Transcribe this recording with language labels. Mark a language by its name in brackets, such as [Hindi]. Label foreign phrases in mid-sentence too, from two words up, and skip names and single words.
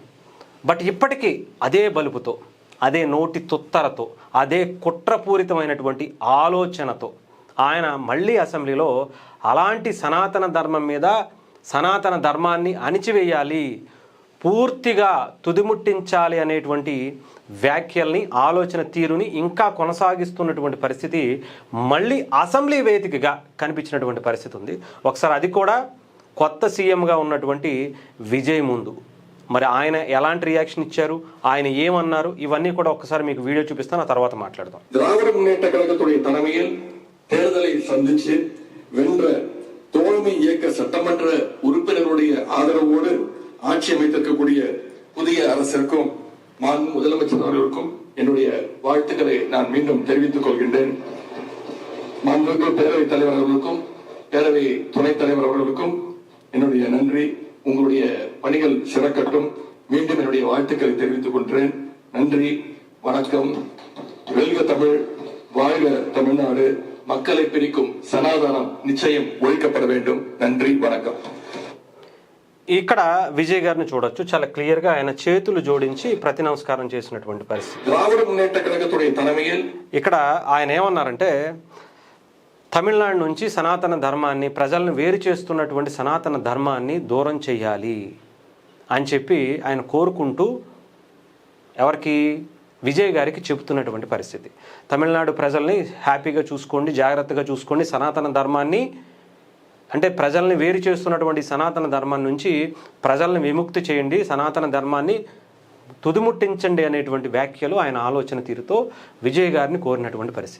[Telugu] బట్ ఇప్పటికీ అదే బలుపుతో, అదే నోటి తుత్తరతో, అదే కుట్రపూరితమైనటువంటి ఆలోచనతో ఆయన మళ్ళీ అసెంబ్లీలో అలాంటి సనాతన ధర్మం మీద, సనాతన ధర్మాన్ని అణిచివేయాలి, పూర్తిగా తుదిముట్టించాలి అనేటువంటి వ్యాఖ్యల్ని, ఆలోచన తీరుని ఇంకా కొనసాగిస్తున్నటువంటి పరిస్థితి మళ్ళీ అసెంబ్లీ వేదికగా కనిపించినటువంటి పరిస్థితి ఉంది. ఒకసారి అది కూడా కొత్త సీఎంగా ఉన్నటువంటి విజయ్ ముందు మరి ఆయన ఎలాంటి రియాక్షన్ ఇచ్చారు, ఆయన ఏమన్నారు, ఇవన్నీ కూడా ఒకసారి మీకు వీడియో చూపిస్తాను, ఆ తర్వాత మాట్లాడదాం. [Tamil] திராவிட முன்னேற்ற கழகத்துடைய தலைமையில் தேர்தலை சந்திச்சு வென்ற தோழமை இயக்க சட்டமன்ற உறுப்பினருடைய ஆதரவோடு ஆட்சி அமைத்திருக்கக்கூடிய புதிய அரசிற்கும் மாண்பு முதலமைச்சர் அவர்களுக்கும் என்னுடைய வாழ்த்துக்களை நான் மீண்டும் தெரிவித்துக் கொள்கின்றேன். மாண்புமிகு பேரவைத் தலைவர் அவர்களுக்கும் பேரவை துணைத் தலைவர் அவர்களுக்கும் என்னுடைய நன்றி. உங்களுடைய பணிகள் சிறக்கட்டும். மீண்டும் என்னுடைய வாழ்த்துக்களை தெரிவித்துக் கொள்கிறேன். நன்றி, வணக்கம். வெல்க தமிழ், வாழ்க தமிழ்நாடு. மக்களை பிரிக்கும் சனாதனம் நிச்சயம் ஒழிக்கப்பட வேண்டும். நன்றி, வணக்கம். [Telugu] ఇక్కడ విజయ్ గారిని చూడొచ్చు, చాలా క్లియర్ గా ఆయన చేతులు జోడించి ప్రతి నమస్కారం చేసినటువంటి పరిస్థితి. [Tamil] திராவிட முன்னேற்ற கழகத்துடைய தலைமையில் [Telugu] ఇక్కడ ఆయన ఏమన్నారంటే, తమిళనాడు నుంచి సనాతన ధర్మాన్ని, ప్రజలను వేరు చేస్తున్నటువంటి సనాతన ధర్మాన్ని దూరం చేయాలి అని చెప్పి ఆయన కోరుకుంటూ ఎవరికి, విజయ్ గారికి చెబుతున్నటువంటి పరిస్థితి. తమిళనాడు ప్రజల్ని హ్యాపీగా చూసుకోండి, జాగ్రత్తగా చూసుకోండి, సనాతన ధర్మాన్ని అంటే ప్రజల్ని వేరు చేస్తున్నటువంటి సనాతన ధర్మం నుంచి ప్రజల్ని విముక్తి చేయండి, సనాతన ధర్మాన్ని తుదిముట్టించండి అనేటువంటి వ్యాఖ్యలు ఆయన ఆలోచన తీరుతో విజయ్ గారిని కోరినటువంటి పరిస్థితి.